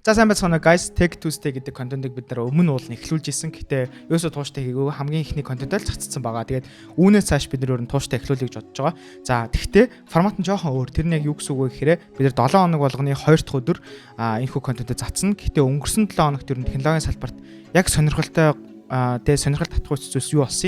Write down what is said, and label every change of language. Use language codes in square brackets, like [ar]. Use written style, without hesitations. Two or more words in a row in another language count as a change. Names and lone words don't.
[mn] За сайн байцгаана guys. Tech Tuesday гэдэг контентыг бид нар өмнө уул эхлүүлж исэн. Гэтэ ерөөсөө тууштай хийгээгүй. Хамгийн ихний контентоо л цацсан байгаа. Тэгээд үүнээс цааш бид нар тууштай эхлүүлэх гэж бодож байгаа. За тэгтээ формат нь жоохон өөр. Тэр нь яг юу гэсэн үг вэ гэхээр бид нар 7 хоног болгоны 2 дахь өдөр энэхүү контентоо цацсан. Гэтэ өнгөрсөн 7 хоногт ер нь технологийн салбарт яг сонирхолтой сонирхол татах зүйлс юу болсон.